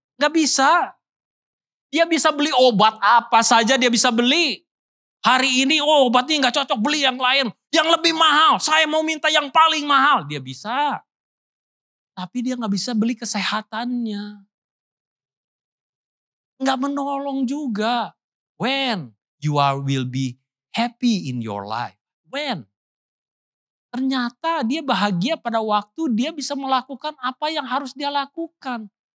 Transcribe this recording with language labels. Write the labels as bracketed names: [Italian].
[Indonesian] Gak bisa. Dia bisa beli obat apa saja dia bisa beli. Hari ini obatnya gak cocok, beli yang lain. Yang lebih mahal, saya mau minta yang paling mahal. Dia bisa. Tapi dia gak bisa beli kesehatannya. Gak menolong juga. [English] When you will be happy in your life. When? [Indonesian] Ternyata dia bahagia pada waktu dia bisa melakukan apa yang harus dia lakukan.